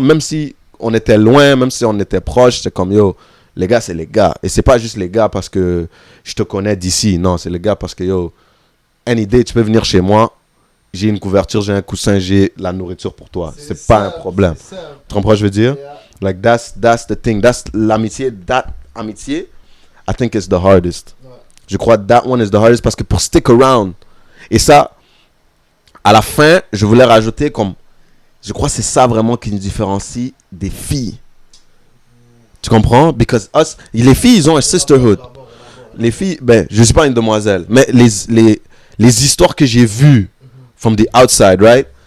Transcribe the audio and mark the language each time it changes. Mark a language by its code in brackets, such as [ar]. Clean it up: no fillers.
[fr] Même si on était loin, même si on était proche, c'est comme, yo, les gars, c'est les gars. Et c'est pas juste les gars parce que je te connais d'ici. Non, c'est les gars parce que, yo, any day, tu peux venir chez moi, j'ai une couverture, j'ai un coussin, j'ai la nourriture pour toi. C'est pas un problème. Tu comprends ce que je veux dire? [en] Like, that's the thing. That's l'amitié. That amitié, I think is the hardest. Je crois that one is the hardest parce que pour stick around. [fr] Et ça, à la fin, je voulais rajouter comme, je crois que c'est ça vraiment qui nous différencie des filles. Tu comprends? Because les filles, ils ont un sisterhood. Les filles, ben, je suis pas une demoiselle, mais les histoires que j'ai vues from the outside, right?